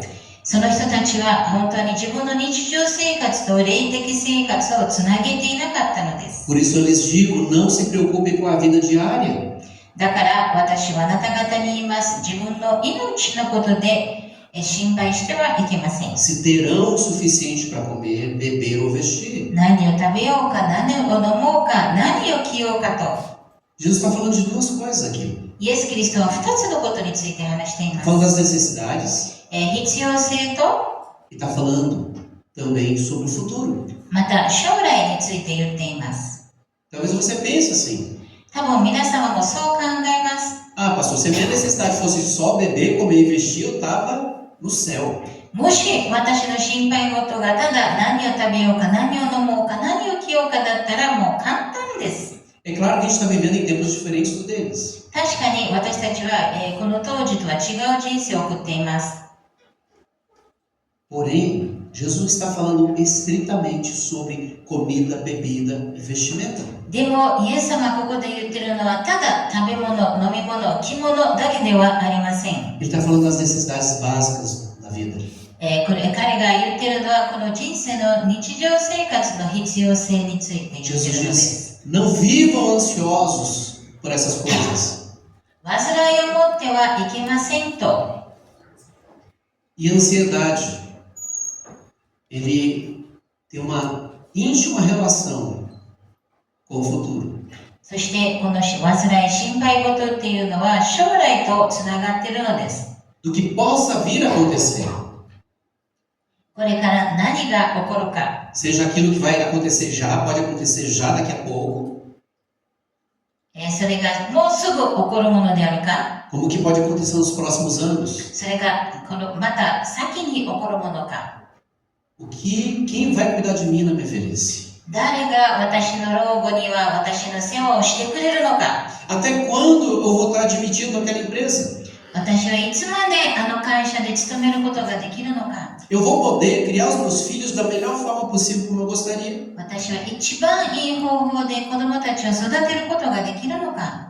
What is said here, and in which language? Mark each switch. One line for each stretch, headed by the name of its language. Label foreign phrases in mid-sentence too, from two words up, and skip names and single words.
Japanese: その人たちは本当に自分の日常生活と霊的生活をつなげていなかったのです。
Portuguese: Por isso eu lhes digo, não se preocupe com a vida diária.
Japanese: だから私はあなた方に言います。自分の命のことで心配してはいけません。
Portuguese: Se terão o suficiente para comer, beber ou vestir.
Japanese: 何を食べようか、何を飲もうか、何を着ようかと。
Portuguese: Jesus está falando de duas coisas aqui.
Japanese: イエス・キリストは2つのことについて話していま
Portuguese: Falando
Japanese: す。
Portuguese: das necessidades
Japanese: 必要性と、
Portuguese: e está falando também sobre o futuro.
Japanese: また将来について言っています。
Portuguese: Talvez você pense assim,
Japanese: 多分皆様もそう考えます。
Portuguese: ah, pastor, se a minha necessidade fosse só beber, comer e vestir, eu estava no céu.
Japanese: もし私の心配事がただ何を食べようか、何を飲もうか、何を着ようかだったらもう簡単です。
Portuguese: É claro que a gente está vivendo em tempos diferentes do deles.
Japanese: 確かに私たちは、この当時とは違う人生を送っています。
Portuguese: Porém, Jesus está falando estritamente sobre comida, bebida e vestimenta.
Japanese: でも、イエス様がここで言ってるのは、ただ食べ物、飲み物、着物だけではありません。
Portuguese: Ele está falando das necessidades básicas da vida.
Japanese: 彼が言ってるのは、この人生の日常生活の必要性について言ってる Jesus ので
Portuguese: diz,
Japanese: す。
Portuguese: não vivam ansiosos por essas coisas.
Japanese: 煩いを持ってはいけませんと。
Portuguese: E a ansiedade, ele tem uma íntima relação com o futuro.
Japanese: そしてこの煩い、心配事っていうのは将来とつながっているのです。
Portuguese: Do que possa vir a acontecer.
Japanese: これから何が起こるか。
Portuguese: Seja aquilo que vai acontecer já, pode acontecer já daqui a pouco.
Japanese: それがもうすぐ起こるものであるか。
Portuguese: Como que pode acontecer nos próximos anos.
Japanese: それがまた先に起こるものか。
Portuguese: Quem vai cuidar de mim na minha velhice?
Japanese: 誰が私の老後には私の世話をしてくれるのか。
Portuguese: Até quando eu vou estar admitido naquela empresa?
Japanese: 私はいつまであの会社で勤めることができるのか。
Portuguese: Eu vou poder criar os meus filhos da melhor forma possível como eu gostaria?
Japanese: 私は一番いい方法で子供たちを育てることができるのか。